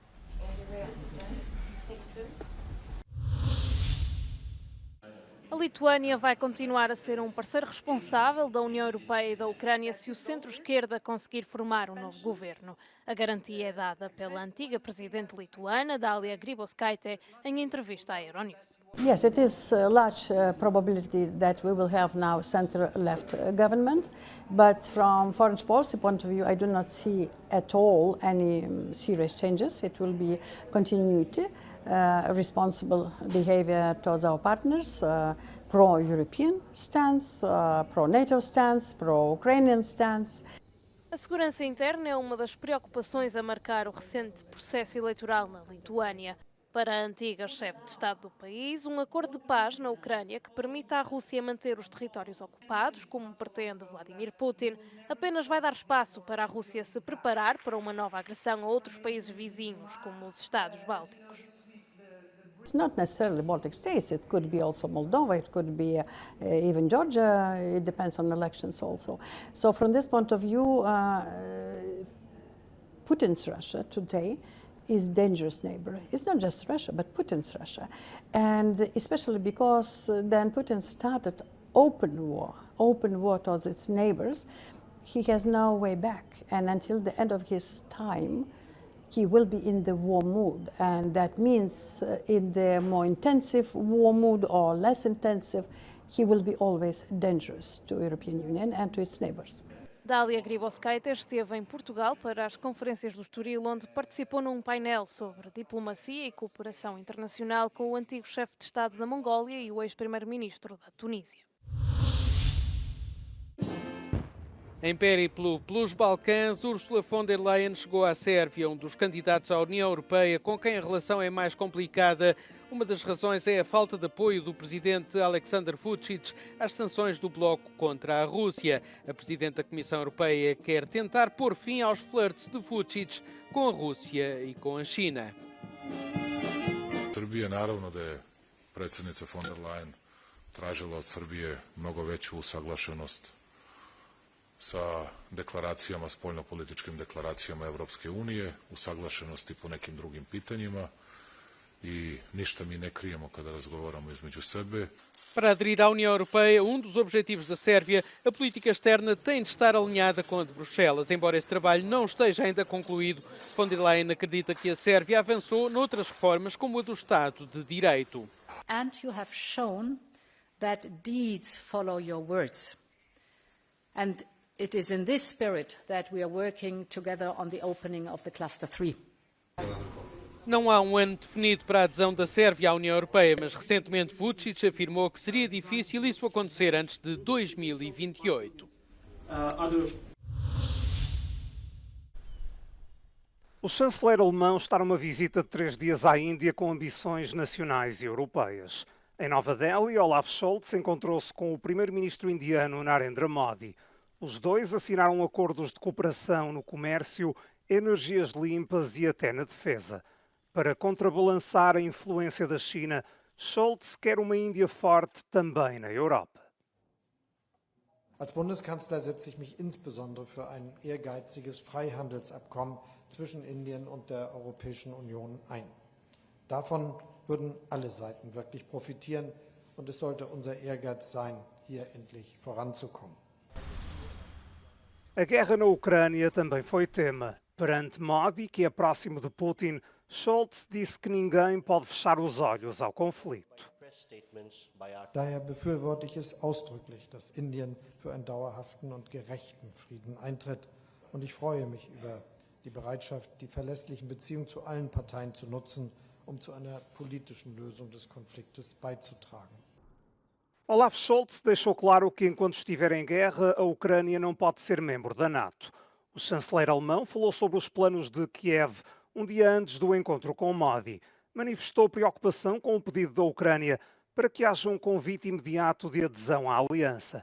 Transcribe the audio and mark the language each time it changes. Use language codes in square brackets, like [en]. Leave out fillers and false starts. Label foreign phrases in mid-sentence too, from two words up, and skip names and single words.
[pt] A Lituânia vai continuar a ser um parceiro responsável da União Europeia e da Ucrânia se o centro-esquerda conseguir formar um novo governo. A garantia é dada pela antiga presidente lituana, Dalia Grybauskaitė, em entrevista à Euronews. [en] Yes, it is a large probability that we will have now center-left government, but from foreign policy point of view, I do not see at all any serious changes. It will be continuity, responsible behavior towards our partners, pro-European stance, pro-NATO stance, pro-Ukrainian stance. [pt] A segurança interna é uma das preocupações a marcar o recente processo eleitoral na Lituânia. Para a antiga chefe de Estado do país, um acordo de paz na Ucrânia que permita à Rússia manter os territórios ocupados, como pretende Vladimir Putin, apenas vai dar espaço para a Rússia se preparar para uma nova agressão a outros países vizinhos, como os Estados Bálticos. [en] It's not necessarily Baltic states, it could be also Moldova, it could be even Georgia, it depends on elections also. So from this point of view, Putin's Russia today is dangerous neighbor. It's not just Russia, but Putin's Russia. And especially because then Putin started open war towards its neighbors, he has no way back. And until the end of his time, he will be in the war mood. And that means in the more intensive war mood or less intensive, he will be always dangerous to the European Union and to its neighbors. [pt] Dalia Grybauskaitė esteve em Portugal para as conferências do Estoril, onde participou num painel sobre diplomacia e cooperação internacional com o antigo chefe de Estado da Mongólia e o ex-primeiro-ministro da Tunísia. Em périplo pelos Balcãs, Ursula von der Leyen chegou à Sérvia, um dos candidatos à União Europeia com quem a relação é mais complicada. Uma das razões é a falta de apoio do presidente Aleksandar Vučić às sanções do bloco contra a Rússia. A presidente da Comissão Europeia quer tentar pôr fim aos flirts de Vučić com a Rússia e com a China. [sr] Srbija naravno da je predsjednica von der Leyen tražila od Srbije mnogo veću usaglašenost sa deklaracijama, spoljnopolitičkim deklaracijama Evropske unije, usaglašenosti po nekim drugim pitanjima i ništa mi ne krijemo kada razgovaramo između sebe. [pt] Para aderir à União Europeia, um dos objetivos da Sérvia, a política externa tem de estar alinhada com a de Bruxelas. Embora esse trabalho não esteja ainda concluído, von der Leyen acredita que a Sérvia avançou noutras reformas, como a do Estado de Direito. [en] And you have shown that deeds follow your words. And it is in this spirit that we are working together on the opening of the Cluster 3. [pt] Não há um ano definido para a adesão da Sérvia à União Europeia, mas recentemente Vučić afirmou que seria difícil isso acontecer antes de 2028. O chanceler alemão está numa visita de 3 dias à Índia com ambições nacionais e europeias. Em Nova Delhi, Olaf Scholz encontrou-se com o primeiro-ministro indiano Narendra Modi. Os dois assinaram acordos de cooperação no comércio, energias limpas e até na defesa. Para contrabalançar a influência da China, Scholz quer uma Índia forte também na Europa. [de] Als Bundeskanzler setze ich mich insbesondere für ein ehrgeiziges Freihandelsabkommen zwischen Indien und der Europäischen Union ein. Davon würden alle Seiten wirklich profitieren und es sollte unser Ehrgeiz sein, hier endlich voranzukommen. [pt] A guerra na Ucrânia também foi tema. Perante Modi, que é próximo de Putin, Scholz disse que ninguém pode fechar os olhos ao conflito. [de] Daher befürworte ich es ausdrücklich, dass Indien für einen dauerhaften und gerechten Frieden eintritt. Und ich freue mich über die Bereitschaft, die verlässlichen Beziehungen zu allen Parteien zu nutzen, um zu einer politischen Lösung des Konfliktes beizutragen. [pt] Olaf Scholz deixou claro que, enquanto estiver em guerra, a Ucrânia não pode ser membro da NATO. O chanceler alemão falou sobre os planos de Kiev um dia antes do encontro com Modi. Manifestou preocupação com o pedido da Ucrânia para que haja um convite imediato de adesão à aliança.